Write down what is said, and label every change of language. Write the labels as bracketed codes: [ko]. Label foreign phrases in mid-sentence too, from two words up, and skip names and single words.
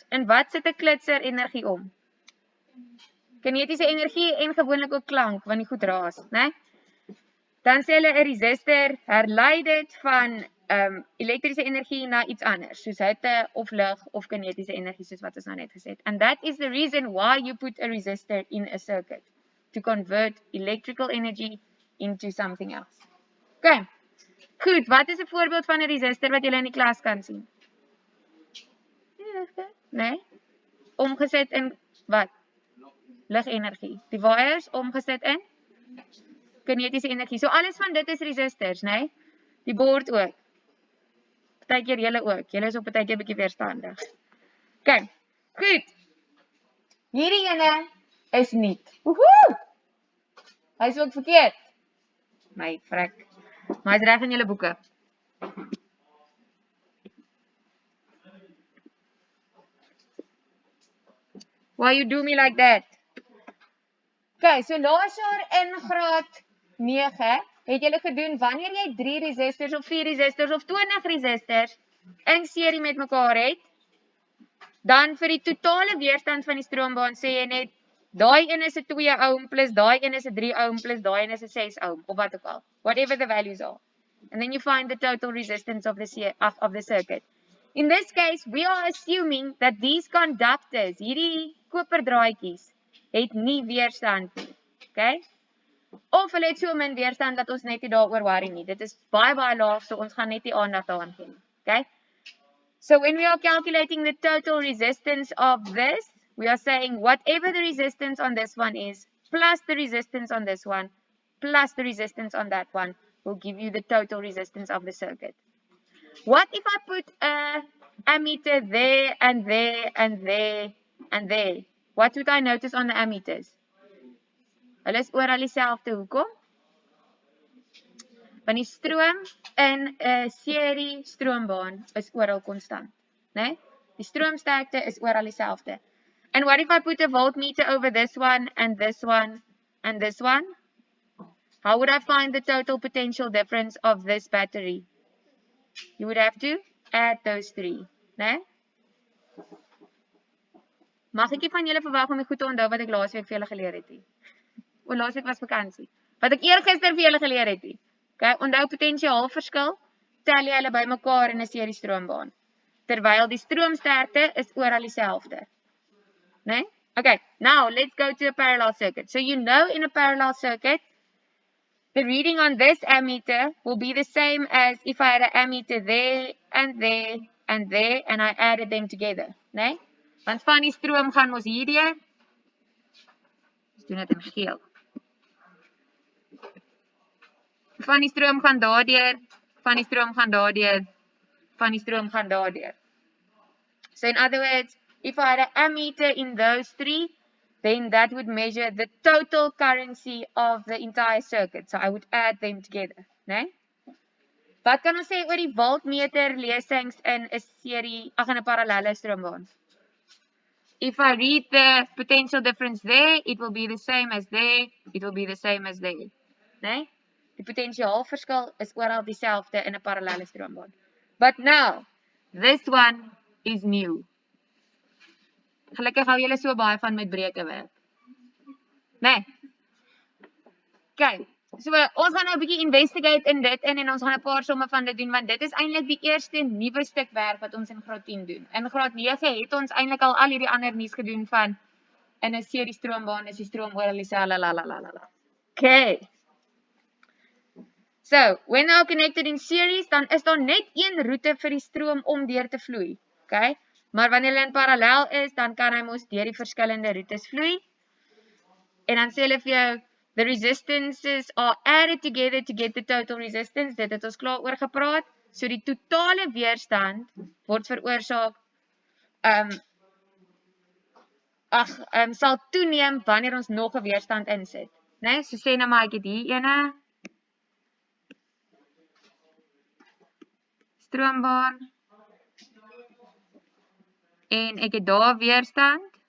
[af] En wat sit 'n klitser energie om? Kinetiese energie en gewoonlik ook klank, want die goed raas, né? Dan sê hulle 'n resistor herlei dit van elektriese energie na iets anders, soos hitte of lig of kinetiese energie, soos wat ons nou net gesê het. [en] And that is the reason why you put a resistor in a circuit, to convert electrical energy into something else. Okay. [af] Goed, wat is 'n voorbeeld van 'n resistor wat julle in die klas kan sien? Nee? Omgesit in wat? Ligenergie. Die wires omgesit in kinetiese energie. So alles van dit is resistors, né? Die bord ook. Partykeer julle ook. Julle is op partykeer bietjie weerstandig. Okay. Goed. Hierdie ene is nie. Woehoe! Hy is ook verkeerd. My frek. Maar hy's reg in julle boeke. [en] Why you do me like that? [af] Okay, so laas jaar in graad 9 het julle gedoen wanneer jy 3 resistors of 4 resistors of 20 resistors in serie met mekaar het, dan vir die totale weerstand van die stroombaan sê jy net daai een is 'n 2 ohm plus daai een is 'n 3 ohm plus daai een is 'n 6 ohm of wat ook al, [en] whatever the values are. And then you find the total resistance of the circuit. In this case, we are assuming that these conductors, [af] hierdie koperdraadjies, het nie weerstand nie. Okay? Of hulle het so min weerstand dat ons net nie daaroor worry nie. Dit is baie laag, so ons gaan net nie aandag daaraan gee nie. Okay? [en] So when we are calculating the total resistance of this, we are saying whatever the resistance on this one is, plus the resistance on this one, plus the resistance on that one, will give you the total resistance of the circuit. What if I put a ammeter there and there and there and there? What would I notice on the ammeters? [af] Hulle is oral dieselfde. Hoekom? Want die stroom in 'n serie stroombaan is oral konstant, né? Die stroomsterkte is oral dieselfde. [en] And what if I put a voltmeter over this one and this one and this one? How would I find the total potential difference of this battery? You would have to add those three. [af] Nee? Mag ek nie van julle verwag om die goed te onthou wat ek laasweek vir julle geleer het nie? O, laasweek was vakansie. Wat ek eergister vir julle geleer het nie. Okay, onthou potensiaalverskil, tel jy hulle bymekaar in 'n serie stroombaan. Terwyl die stroomsterkte is oral dieselfde. Nee? [en] Okay, now let's go to a parallel circuit. So you know in a parallel circuit, the reading on this ammeter will be the same as if I had an ammeter there and there and there and I added them together. [af] Nee? Want van die stroom gaan ons hierdeur. Ons doen dit in geel. Van die stroom gaan daardeur, van die stroom gaan daardeur, van die stroom gaan daardeur. [en] So in other words, if I had an ammeter in those three, then that would measure the total currency of the entire circuit. So I would add them together, [af] né? Wat kan ons sê oor die voltmeter lesings in 'n serie, in 'n parallelle stroombaan? [en] If I read the potential difference there, it will be the same as there, it will be the same as there, [af] né? Die potensiaalverskil is oral dieselfde in 'n parallelle stroombaan. [en] But now, this one is new. [af] Gelukkig hou julle so baie van met breuke werk. Nee. Okay, so ons gaan nou 'n bietjie investigate in dit en ons gaan 'n paar somme van dit doen want dit is eintlik die eerste nuwe stuk werk wat ons in graad 10 doen. In graad 9 het ons eintlik al hierdie ander nuus gedoen van in 'n serie stroombaan is die stroom oral dieselfde la. [en] Okay. So, when they are connected in series, [af] dan is daar net een roete vir die stroom om deur te vloei. Okay? Maar wanneer hulle in parallel is, dan kan hy mos deur die verskillende roetes vloei. En dan sê hulle vir jou, [en] the resistances are added together to get the total resistance. [af] Dit het ons klaar oor gepraat. So die totale weerstand word veroorsaak sal toeneem wanneer ons nog 'n weerstand insit. Né? So sê nou maar ek het hier ene stroombaan en ek het daar weerstand.